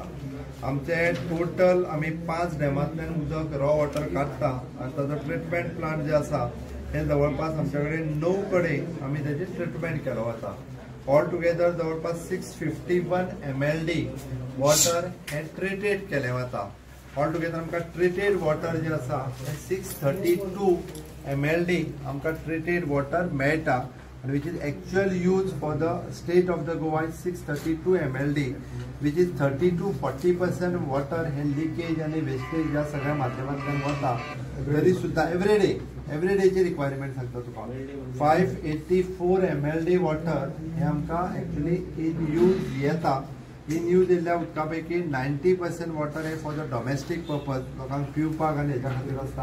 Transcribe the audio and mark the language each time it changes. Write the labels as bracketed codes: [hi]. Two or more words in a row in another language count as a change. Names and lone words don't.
[kok] आमचे टोटल आम्ही 5 डॅमांतल्यान उदक [en] raw water [kok] काडटा आणि ताजो [en] treatment plant [kok] जे आसा हे जवळपास आमच्याकडे 9 कडेन आम्ही त्याची ट्रिटमेंट केलो वता. [en] all together [kok] जवळपास 651 MLD वॉटर हे ट्रिटेड केले वता. [en] all together [kok] आमकां [en] treated water [kok] जे आसा 632 MLD आमकां [en] treated water [kok] मेळटा आणि [en] which is actual use for the state of the Goa is 632 MLD which is 30 to 40% water [kok] हे लिकेज आणि वेस्टेज या सगळ्या माध्यमांतल्यान वता. तरी सुद्धा एवरीडेची रिक्वायरमेंट सांगता तुका 584 MLD वॉटर हे आमकां [en] actually in use [kok] येता. [en] in use [kok] येयल्ल्या उदका पैकी 90% वॉटर हे [en] for the domestic purpose [kok] लोकांक पिवपाक आनी हेच्या खातीर आसता.